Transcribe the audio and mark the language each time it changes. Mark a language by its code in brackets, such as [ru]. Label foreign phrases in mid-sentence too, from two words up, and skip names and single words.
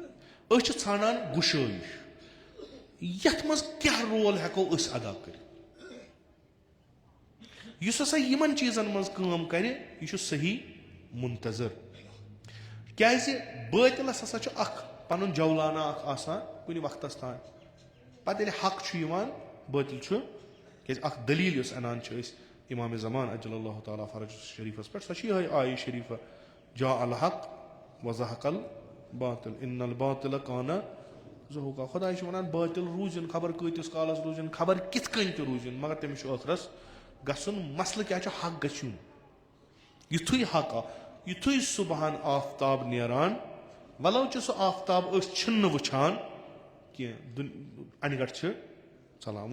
[ks] أسۍ چھِ ژھانڈان گُشٲیِش یتھ منٛز کیٛاہ رول ہٮ۪کو أسۍ ادا کٔرِتھ یُس ہسا یِمن چیٖزن منٛز کٲم کرِ یہِ چھُ صحیح مُنتظر. کیٛازِ بٲطلس ہسا چھُ اکھ پنُن جولانہ اکھ آسان کُنہِ وقتس تام پتہٕ ییٚلہِ حق چھُ یِوان بٲطل چھُ کیٛازِ اکھ دٔلیٖل یۄس اَنان چھِ أسۍ اِمامِ زمان [ar] اجل اللہ تعالیٰ فرج [ks] شریٖفس پٮ۪ٹھ سۄ چھِ یِہے آیہِ شریٖفہ [ar] جا الحق وزحق الباطل ان الباطل کان زہوٗقا. [ks] خۄداے چھُ وَنان بٲطل روٗزِن خبر کۭتِس کالس روٗزِن خبر کِتھ کٔنۍ تہِ روٗزِن مگر تٔمِس چھُ ٲخرس गसुन मसल क्या हक गछुन युथुई हक युथुई सुबहान आफ्ताब नेरान वलो सह आफ्ताब छन वुछान कह अनगढ़ चलान